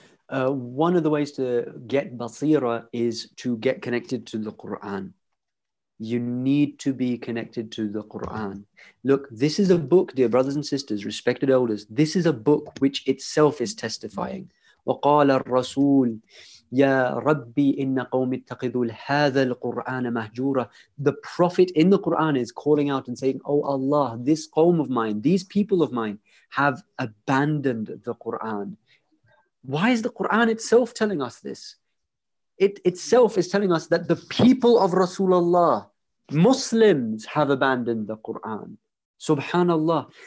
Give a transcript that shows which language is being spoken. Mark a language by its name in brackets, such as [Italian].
[English] One of the ways to get Basiira is to get connected to the Quran. You need to be connected to the Quran. Look, this is a book, dear brothers and sisters, respected elders. This is a book which itself is testifying. [Arabic] وقال الرسول يا ربي إن قوم اتخذوا هذا القرآن مهجورا. [English] The Prophet in the Quran is calling out and saying, oh Allah, this qawm of mine, these people of mine have abandoned the Quran. Why is the Quran itself telling us this? It itself is telling us that the people of Rasulullah, Muslims, have abandoned the Quran. Subhanallah.